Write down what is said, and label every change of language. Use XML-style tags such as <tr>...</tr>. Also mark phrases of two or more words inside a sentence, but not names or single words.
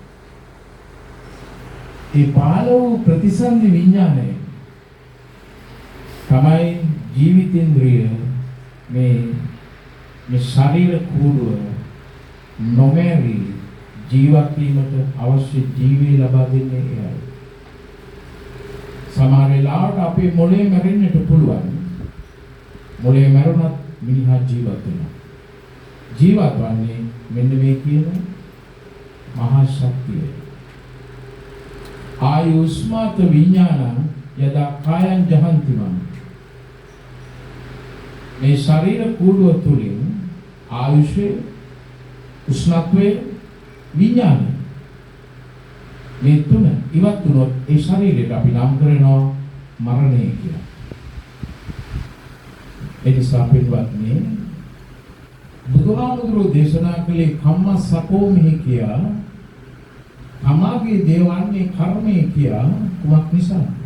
<si>ඒ පහළ වූ ප්‍රතිසන්දි විඥානය තමයි ජීවිතේන්ද්‍රිය මේ ශරීර කූඩුව නොමැරි ජීවත් වීමට අවශ්‍ය ජීවය ලබා දෙන්නේ එයයි. සමහර වෙලාවට අපේ මොළේ මැරෙන්නට පුළුවන්. මොළේ මැරුණත් මිනිහා ජීවත් වෙනවා. ජීවත් වන්නේ මෙන්න මේ කියන මහාශක්තිය.</si> <pi>ආයුස්මාත විඥානං යදා කායං ජහන්තිමං.</pi> <si>මේ ශරීර කූඩුව තුලින් ආයුෂේ, උෂ්ණත්වයේ, විඥානය මේ තුන ඉවත් වුණොත් ඒ ශරීරයට අපි නම් කරනවා මරණය කියලා. ඒ නිසා පින්වත්නි, බුදුහාමුදුරුවෝ දේශනා කළේ</si> <pi>කම්මස්සකෝ මෙහි</pi> <si>කියා, තමාගේ දේවන්නේ කර්මය කියා කුමක් නිසා?</si>